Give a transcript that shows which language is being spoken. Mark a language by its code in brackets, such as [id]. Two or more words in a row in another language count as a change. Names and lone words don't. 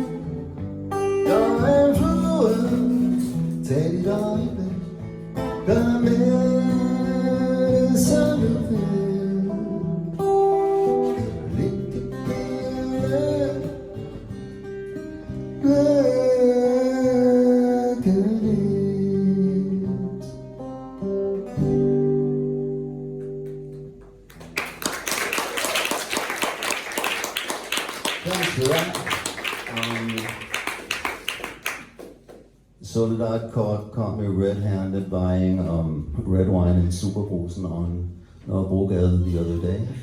[da] Døgnflue, tag dit øjeblik, gør med det som du vil, så det kan blive lykkeligt. [en] Thanks for that. So that caught me red-handed buying red wine in Superbrusen on Nørrebrogade the other day.